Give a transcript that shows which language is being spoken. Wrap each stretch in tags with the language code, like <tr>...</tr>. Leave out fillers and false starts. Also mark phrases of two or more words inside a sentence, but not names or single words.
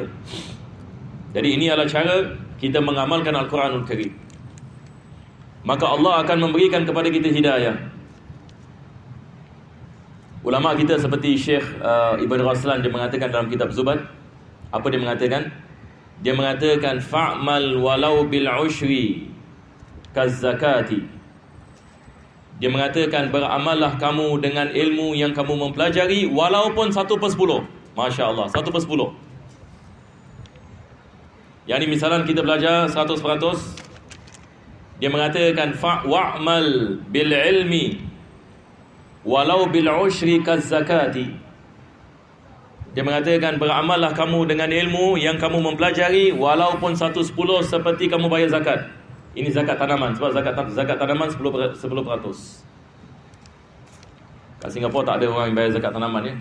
<ms>Jadi ini adalah cara kita mengamalkan Al-Quranul Karim. Maka Allah akan memberikan kepada kita hidayah. Ulama kita seperti Syekh Ibn Raslan, dia mengatakan dalam kitab Zubat, apa dia mengatakan? Dia mengatakan</ms> <ar>فاعمل ولو بالعشر كالزكاة.</ar> <ms>Dia mengatakan beramallah kamu dengan ilmu yang kamu mempelajari walaupun 1/10. Masya-Allah, 1/10. Yani misalnya kita belajar 100%, dia mengatakan</ms> <ar>واعمل بالعلم ولو بالعشر كالزكاة.</ar> <ms>Dia mengatakan beramallah kamu dengan ilmu yang kamu mempelajari walaupun 1/10 seperti kamu bayar zakat. Ini zakat tanaman, sebab zakat tanaman 10%. Kat Singapura tak ada orang yang bayar zakat tanaman ya.</ms>